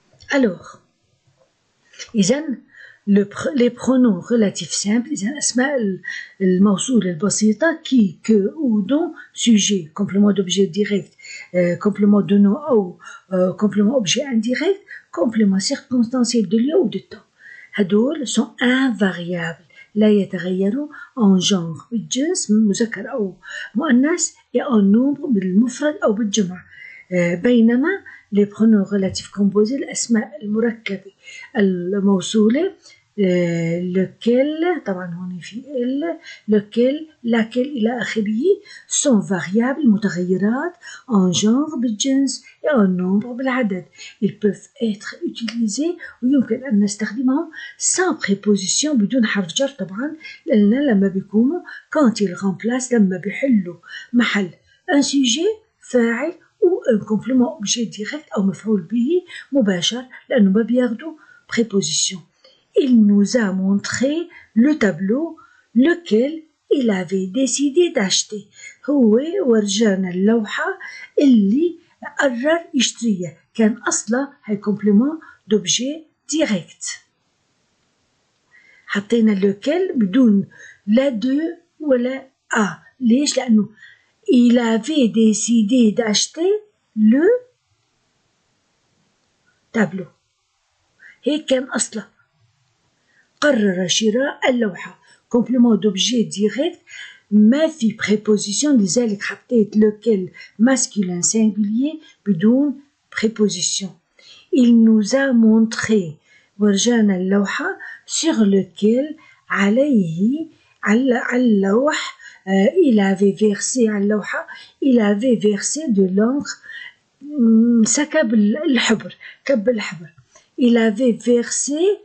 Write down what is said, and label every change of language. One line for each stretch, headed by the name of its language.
French: Alors
Arabic: إذن
French: les pronoms relatifs simples
Arabic: إذن أسماء الموصول البسيطة
French: qui, que, ou, dont, sujet, complément d'objet direct, complément de nom أو complément objet indirect, complément circonstanciel de lieu ou de temps.
Arabic: هدول
French: sont invariables
Arabic: لا يتغيروا
French: en genre
Arabic: بالجنس مذكر أو مؤنث
French: et en nombre
Arabic: بالمفرد أو بالجمع. بينما
French: les pronoms relatifs composés
Arabic: الأسماء المركبة الموصولة
French: lequel
Arabic: طبعا هون في
French: lequel laquelle
Arabic: إلى آخره
French: sont variables
Arabic: متغيرات
French: en genre
Arabic: بالجنس
French: et en nombre
Arabic: بالعدد.
French: Ils peuvent être utilisés
Arabic: ويمكن أن نستخدمهم
French: sans préposition
Arabic: بدون حرف جر طبعا لأن لما بيكونوا
French: quand ils remplacent
Arabic: لما بيحلوا محل
French: un sujet
Arabic: فاعل
French: ou un complément objet direct
Arabic: أو مفعول به مباشر لأنه ما بياخدوا préposition.
French: Il nous a montré le tableau lequel il avait décidé d'acheter.
Arabic: هو ورجانا اللوحة اللي قرر يشتريها كان أصلا هي
French: complément d'objet direct.
Arabic: حطينا lequel بدون لا دو ولا ليش؟ لأنه
French: il avait décidé d'acheter le tableau.
Arabic: هيك كان أصلا قرر شراء اللوحة
French: complément d'objet direct
Arabic: ما في préposition لذلك حطيت lequel
French: masculin singulier
Arabic: بدون préposition.
French: Il nous a montré
Arabic: ورجانا اللوحة
French: sur lequel
Arabic: عليه على اللوح
French: il avait versé
Arabic: على اللوحة
French: il avait versé de l'encre
Arabic: سكب الحبر كب الحبر
French: il avait versé